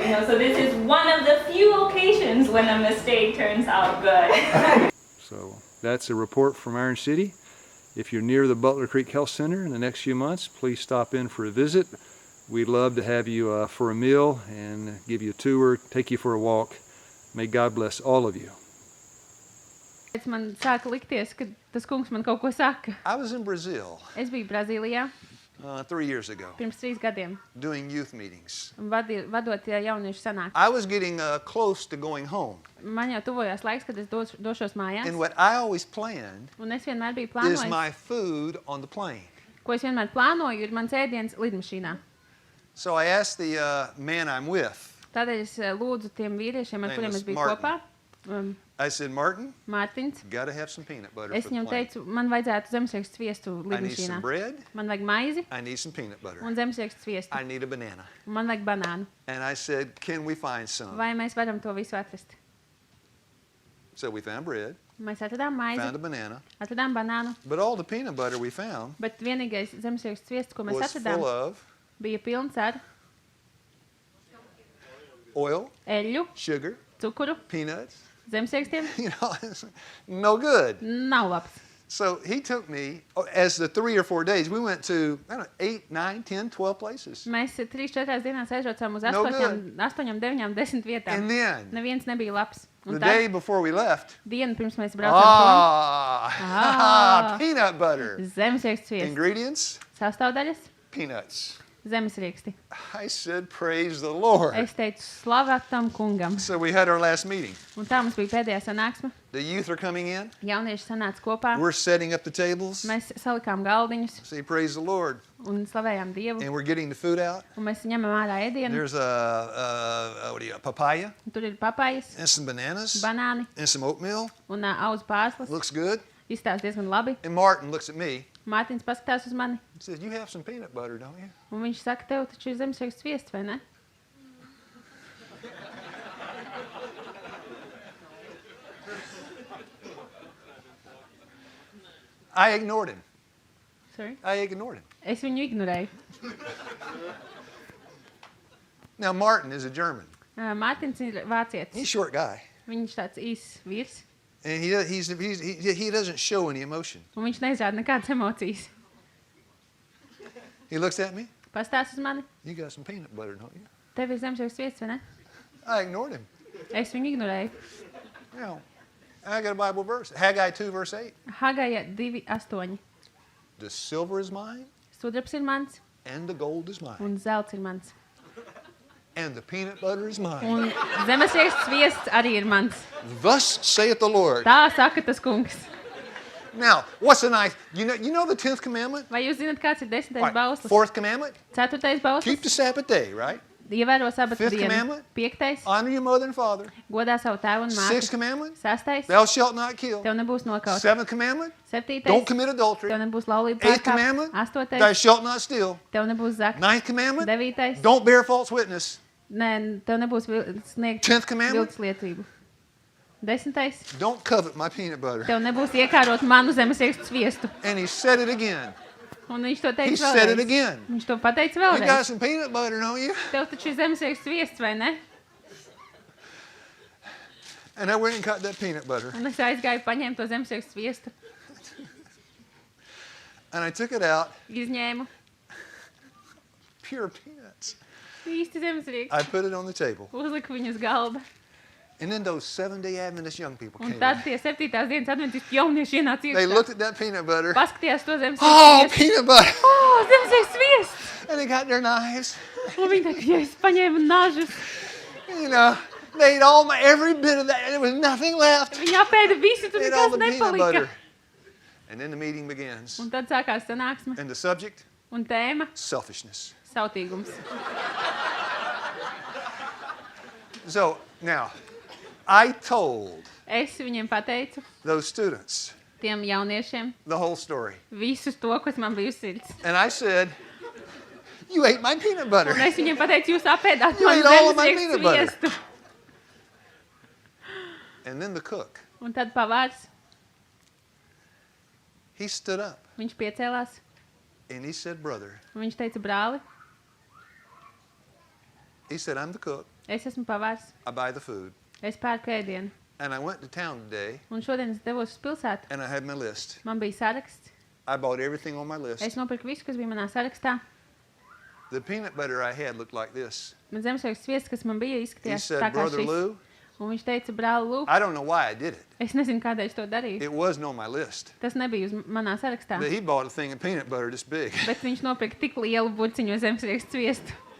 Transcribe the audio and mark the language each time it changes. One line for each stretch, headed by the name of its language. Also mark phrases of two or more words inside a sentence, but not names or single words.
English: So this is one of the few occasions when a mistake turns out good. So that's a report from Iron City. If you're near the Butler Creek Health Center in the next few months, please stop in for a visit. We'd love to have you for a meal and give you a tour, take you for a walk. May God bless all of you.
Latvian: Man sāka likties, ka tas kungs man kaut ko saka.
English: I was in Brazil
Latvian: Es biju Brazīlijā
English: 3 years ago
Latvian: pirms 3 gadiem,
English: doing youth meetings.
Latvian: vadot jauniešu sanāksmi.
English: I was getting close to going home.
Latvian: Man jau tuvojās laiks, kad es došos mājās.
English: And what I always planned
Latvian: Un es vienmēr biju
English: is
Latvian: plānojis,
English: my food on the plane.
Latvian: ko es vienmēr plānoju, ir mans ēdiens lidmašīnā.
English: So I asked the man I'm with,
Latvian: Tādēļ es lūdzu tiem vīriešiem, ar
English: Name
Latvian: kuriem
English: is
Latvian: es biju
English: Martin.
Latvian: kopā,
English: I said, Martin,
Latvian: Mārtiņš,
English: got to have some peanut butter
Latvian: es
English: for the
Latvian: viņam
English: plane.
Latvian: teicu, man vajadzētu zemesriekstu sviestu
English: I need some
Latvian: lidmašīnā.
English: bread.
Latvian: Man vajag maizi
English: I need some peanut butter.
Latvian: un zemesriekstu sviestu.
English: I need a banana.
Latvian: Un man vajag banānu.
English: And I said, can we find some?
Latvian: Vai mēs varam to visu atrast?
English: So we found bread,
Latvian: Mēs atradām maizi,
English: found a banana,
Latvian: atradām banānu,
English: but all the peanut butter we found
Latvian: bet vienīgais zemesriekstu sviests, ko mēs
English: was
Latvian: atradām,
English: full of
Latvian: bija pilns ar
English: oil,
Latvian: eļļu,
English: sugar,
Latvian: cukuru,
English: peanuts.
Latvian: zemesriekstiem.
English: You know, it's no good.
Latvian: Nav labs.
English: So he took me, as the 3 or 4 days, we went to, I don't know, 8, 9, 10, 12 places.
Latvian: Mēs 3-4 dienās aizbraucām uz
English: No
Latvian: 8, 9, 10 vietām.
English: And then,
Latvian: Neviens nebija labs.
English: the
Latvian: Un
English: day
Latvian: tad,
English: before we left,
Latvian: dienu pirms mēs braucām
English: peanut butter.
Latvian: prom, zemesriekstu sviests.
English: Ingredients,
Latvian: Sastāvdaļas,
English: peanuts.
Latvian: zemesrieksti.
English: I said, praise the Lord.
Latvian: Es teicu, slavā tam kungam.
English: So we had our last meeting.
Latvian: Un tā mums bija pēdējā sanāksme.
English: The youth are coming in.
Latvian: Jaunieši sanāca kopā.
English: We're setting up the tables.
Latvian: Mēs salikām galdiņus
English: Say, praise the Lord.
Latvian: un slavējām Dievu.
English: And we're getting the food out.
Latvian: Un mēs ņemam ārā ēdienu.
English: There's a papaya
Latvian: Un tur ir papājas,
English: and some bananas
Latvian: banāni
English: and some oatmeal.
Latvian: un auzu pārslas.
English: Looks good.
Latvian: Izstāsta diezgan labi.
English: And Martin looks at me
Latvian: Mārtiņš paskatās uz mani.
English: and says, you have some peanut butter, don't you?
Latvian: Un viņš saka, tev taču ir zemesriekstu sviests, vai ne?
English: I ignored him. Sorry? I ignored him.
Latvian: Es viņu ignorēju.
English: Now, Martin is a German.
Latvian: Mārtiņš ir
English: He's a
Latvian: vācietis.
English: short guy.
Latvian: Viņš tāds īss vīrs.
English: And he doesn't show any emotion.
Latvian: Un viņš neizrāda nekādas emocijas.
English: He looks at me.
Latvian: Pastāst uz mani.
English: You got some peanut butter, don't you?
Latvian: Tev ir zemesriekstu sviests, vai ne?
English: I ignored him.
Latvian: Es viņu ignorēju.
English: Now, I got a Bible verse. Haggai 2, verse 8.
Latvian: Hagaja 2:8.
English: The silver is mine,
Latvian: Sudrabs ir mans
English: and the gold is mine,
Latvian: un zelts ir mans.
English: and the peanut butter is mine.
Latvian: Un zemesriekstu sviests arī ir mans.
English: Thus saith the Lord.
Latvian: Tā saka tas kungs.
English: Now, what's the nice? You know the 10th commandment?
Latvian: Vai jūs zināt, kāds ir 10.
English: Right.
Latvian: bauslis?
English: 4th commandment?
Latvian: 4.
English: Keep
Latvian: bauslis.
English: the Sabbath day, right?
Latvian: Ievēro sabata
English: 5th
Latvian: dienu.
English: commandment?
Latvian: 5.
English: Honor your mother and father.
Latvian: Godā savu tēvu un
English: 6th
Latvian: māti.
English: commandment?
Latvian: 6.
English: Thou shalt not kill.
Latvian: Tev nebūs nokauts.
English: 7th commandment?
Latvian: 7.
English: Don't commit adultery.
Latvian: Tev nebūs laulība
English: 8th
Latvian: pārkāpt.
English: commandment?
Latvian: 8.
English: Thou shalt not steal.
Latvian: Tev nebūs zakt.
English: 9th commandment?
Latvian: 9.
English: Don't bear false witness.
Latvian: Nē, tev nebūs sniegt
English: 10th commandment?
Latvian: viltus liecību. 10.
English: Don't covet my peanut butter.
Latvian: Tev nebūs iekārot manu zemesriekstu sviestu.
English: And he said it again.
Latvian: Un viņš to
English: He
Latvian: teica
English: said it
Latvian: vēlreiz.
English: again.
Latvian: Viņš to pateica
English: You got
Latvian: vēlreiz.
English: some peanut butter, don't you?
Latvian: Tev taču ir zemesriekstu sviests, vai ne?
English: And I went and cut that peanut butter.
Latvian: Un es aizgāju paņēmu to zemesriekstu sviestu.
English: And I took it out.
Latvian: Izņēmu.
English: Pure peanuts.
Latvian: Īsti zemesriekstu.
English: I put it on the table.
Latvian: Uzliku viņu uz galda.
English: And then those 7-day Adventist young people
Latvian: Un
English: came
Latvian: tad
English: in.
Latvian: tie 7. dienas adventistu jaunieši ienāca
English: They
Latvian: iekšā.
English: looked at that peanut butter.
Latvian: Paskatījās to zemesriekstu
English: Oh,
Latvian: sviestu.
English: peanut butter.
Latvian: O, zemesriekstu sviests!
English: And they got their knives. Un viņi teica, ja es paņēmu nažus. You know, they ate every bit of that. And there was nothing left.
Latvian: Viņi apēda visu, tur
English: They ate all
Latvian: nekas
English: the peanut
Latvian: nepalika.
English: butter. And then the meeting begins.
Latvian: Un tad sākās sanāksme.
English: And the subject?
Latvian: Un tēma
English: Selfishness.
Latvian: - sautīgums.
English: So, now, I told
Latvian: Es viņiem pateicu,
English: those students
Latvian: tiem jauniešiem,
English: the whole story.
Latvian: visus to, kas man bija uz sirds.
English: And I said, you ate my peanut butter.
Latvian: Un es viņiem pateicu, jūs apēdāt
English: You
Latvian: manu
English: ate all of my
Latvian: zemesriekstu
English: peanut butter.
Latvian: sviestu.
English: And then the cook,
Latvian: Un tad pavārs,
English: he stood up
Latvian: viņš piecēlās,
English: and he said, brother,
Latvian: un viņš teica, brāli,
English: he said, I'm the cook.
Latvian: es esmu pavārs,
English: I buy the food.
Latvian: es pērku ēdienu.
English: And I went to town today
Latvian: Un šodien es devos uz pilsētu.
English: and I had my list.
Latvian: Man bija saraksts.
English: I bought everything on my
Latvian: Es
English: list.
Latvian: nopirku visu, kas bija manā sarakstā.
English: The peanut butter I had looked like this.
Latvian: Man zemesriekstu sviests, kas man bija,
English: He
Latvian: izskatījās
English: said,
Latvian: tā kā
English: brother
Latvian: šis.
English: Lou,
Latvian: Un viņš teica, brāli, lūk,
English: I don't know why I did it.
Latvian: es nezinu, kādēļ es to darīju.
English: It wasn't on my list.
Latvian: Tas nebija uz manā sarakstā.
English: But he bought a thing of peanut butter this big.
Latvian: Bet viņš nopirka tik lielu burciņu zemesriekstu sviestu.